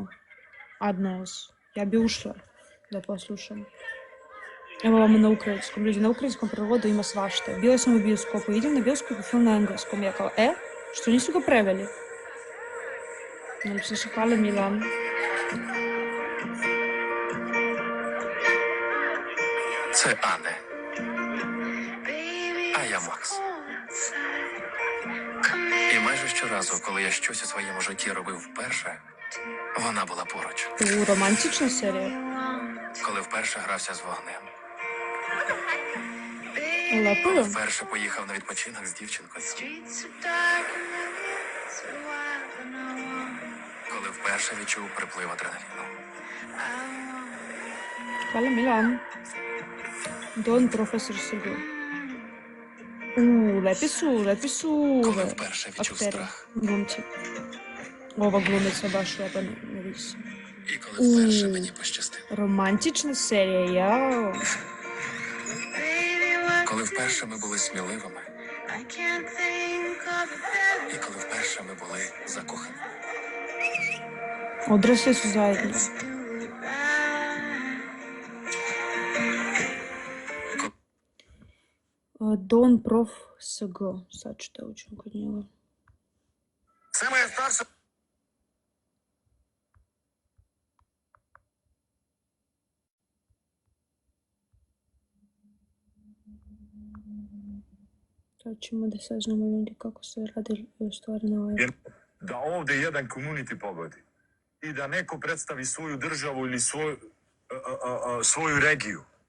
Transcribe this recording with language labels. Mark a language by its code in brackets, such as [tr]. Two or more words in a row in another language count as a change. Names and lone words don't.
[sr] Adnos. Ja bi ušla da poslušam. Evo vam na ukrajinskom. Ljudi, na ukrajinskom prevodu ima svašta. Bila sam u bioskopu. Idem na bioskopu film na engleskom. Ja kao, što nisu ga preveli? Najlepše se hvala, Milan. [uk] Це Анне. А я Макс. І майже щоразу, коли я щось у своєму житті робив вперше, вона була поруч. Романтична серія. Коли вперше грався з вогнем. Лапою. Вперше поїхав на відпочинок з дівчинкою. Коли вперше відчув приплив адреналіну. [sr] Hvala, Milan. Don profesor Sergej. Lepi su [uk] Коли вперше відчув [sr] akteri, [uk] страх. [sr] glumci. Ova glumica baš lepa ne vidi se. [uk] І коли вперше мені пощастило. [sr] Romantična serija, jao. [uk] Коли вперше ми були сміливими. І коли вперше ми були закохані. [sr] Odrasli su zajedno. Don Prof. SG. Sad ću da učim kod njega. [uk] Це моя старша. [sr] Sad ćemo da saznamo ljudi kako se radi stvari na ovaj. Jer da ovde jedan community pogodi i da neko predstavi svoju državu ili svoju regiju.